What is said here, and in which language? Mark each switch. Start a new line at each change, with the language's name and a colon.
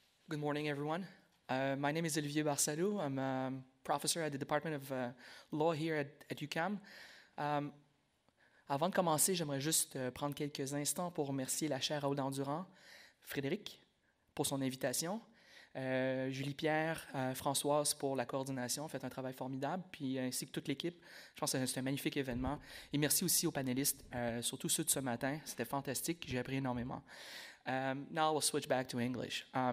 English: Good morning, everyone. My name is Olivier Barsalou. I'm a professor at the Department of Law here at UQAM.
French: Avant de commencer, j'aimerais juste prendre quelques instants pour remercier la Chaire Raoul-Dandurand, Frédéric, pour son invitation, Julie Pierre, Françoise pour la coordination, fait un travail formidable, puis ainsi que toute l'équipe. Je pense que c'est un magnifique événement. Et merci aussi aux panélistes, surtout ceux de ce matin. C'était fantastique, j'ai appris énormément.
English: Now we'll switch back to English.